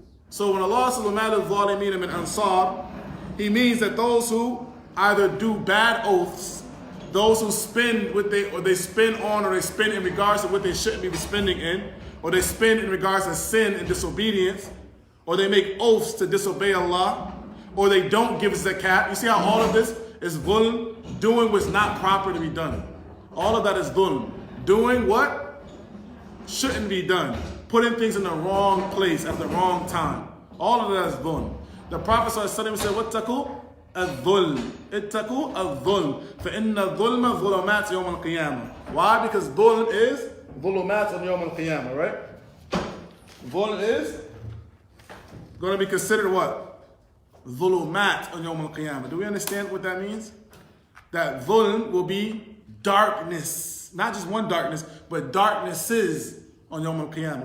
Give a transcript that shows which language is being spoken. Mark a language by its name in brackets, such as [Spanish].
[English] So when Allah says, [Arabic] وَمَا لِلظَّالِمِينَ مِنْ أَنصَارٍ, [English] He means that those who either do bad oaths, those who spin or they spin in regards to what they shouldn't be spending in, or they spin in regards to sin and disobedience, or they make oaths to disobey Allah, or they don't give zakat. You see how all of this is dhulm? Doing what's not proper to be done. All of that is dhulm. Doing what shouldn't be done. Putting things in the wrong place at the wrong time. All of that is dhulm. The Prophet ﷺ said, [Arabic] وَاتَّقُوا الظُّلْمِ اتَّقُوا الظُّلْمِ فَإِنَّ الظُّلْمَ ظُلُمَاتِ يَوْمَ الْقِيَامَةِ. [English] Why? Because dhulm is ظُلُمَاتِ on Yawm al-Qiyamah, right? Dhulm is going to be considered what? Dhulumat on Yawm al-Qiyamah. Do we understand what that means? That dhulm will be darkness. Not just one darkness, but darknesses on Yawm al-Qiyamah.